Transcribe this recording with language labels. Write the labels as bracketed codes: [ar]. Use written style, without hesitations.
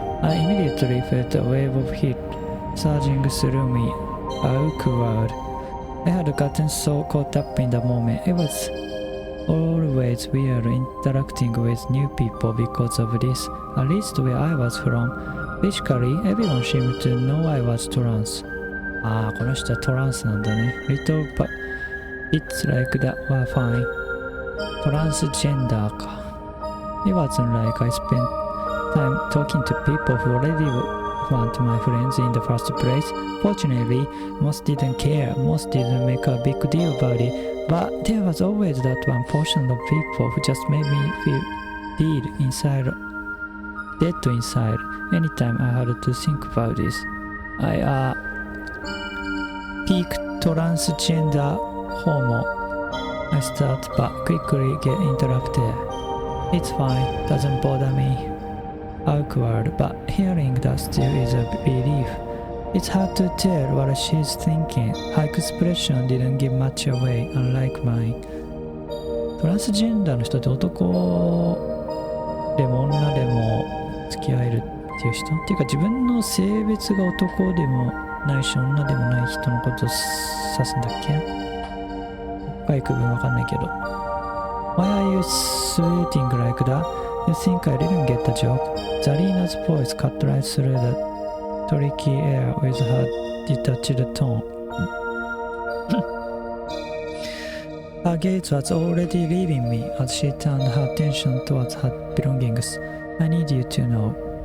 [en] I immediately felt a wave of heat surging through me. Awkward. I had gotten so caught up in the moment. It was always weird interacting with new people because of this, at least where I was from. Basically, everyone seemed to know I was trans. [ja] ああ、この人はトランスなんだね。 [en] Little but it's like that were fine. [ja] Transgender か。 [en] It wasn't like I spent time talking to people who already weren't my friends in the first place. Fortunately, most didn't care, most didn't make a big deal about it, but there was always that one portion of people who just made me feel dead inside anytime I had to think about this. I peaked transgender homo. I start but quickly get interrupted. It's fine, doesn't bother me. Awkward, but hearing that still is a relief. It's hard to tell what she's thinking. Her expression didn't give much away, unlike mine. [ja] トランスジェンダーの人って男でも女でも付き合えるっていう人っていうか、自分の性別が男でもないし女でもない人のことを指すんだっけ？深い区分わかんないけど。 [en] Why are you sweating like that? You think I didn't get the joke? Zarina's voice cut right through the tricky air with her detached tone. Her gaze was already leaving me as she turned her attention towards her belongings. I need you to know.